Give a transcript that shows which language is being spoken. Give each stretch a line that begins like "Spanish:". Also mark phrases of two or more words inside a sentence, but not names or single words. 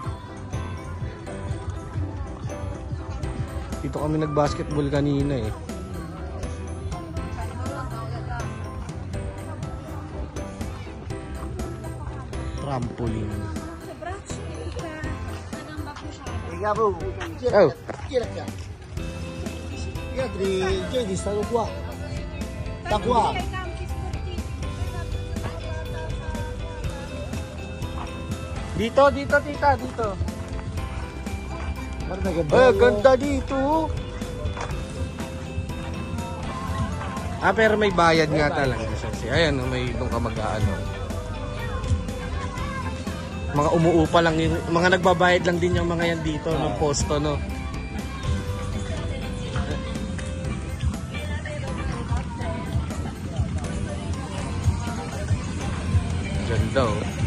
Filipino: Dito kami nag-basketball kanina eh. Trampoline. Gabo, Oh,
Italian: Jedi, stanno qua. Da qua.
Filipino: dito, tita, dito.
Italian: Guarda che bello.
Filipino: Ganda dito. Pero may bayad nga talaga. Ayan, may ibang kamag-ano. Mga umuupa lang yung, mga nagbabayad lang din yung mga yan dito ng posto, no? Ganda, oh.